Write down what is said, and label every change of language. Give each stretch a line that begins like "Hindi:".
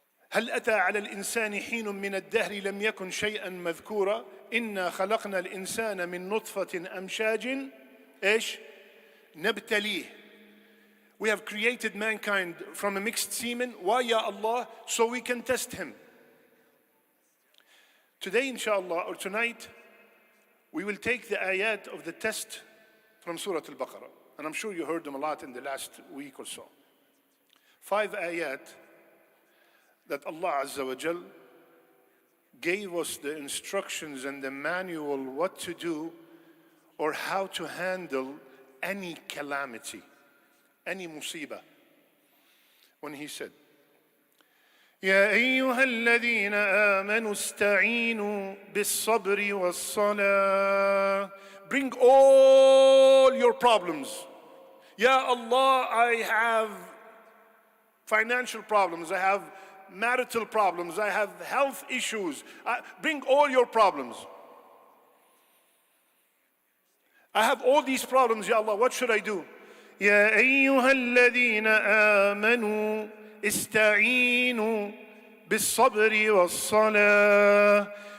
Arabic: هل أتى على الإنسان حين من الدهر لم يكن شيئا مذكورا إنا خلقنا الإنسان من نطفة أمشاج إيش نبتليه.
English: We have created mankind from a mixed semen. Why, Ya Allah? So we can test him. Today, inshallah, or tonight, we will take the ayat of the test from Surah Al-Baqarah. And I'm sure you heard them a lot in the last week or so. 5 ayat that Allah Azza wa Jal gave us the instructions and the manual what to do or how to handle any calamity, any musibah. When He said,
Arabic: يا أيها الذين آمنوا استعينوا بالصبر والصلاة.
English: Bring all your problems. Ya Allah, I have financial problems, I have marital problems, I have health issues. Bring all your problems. I have all these problems, Ya Allah, what should I do?
Arabic: يا أيها الذين آمنوا استعينوا بالصبر والصلاة.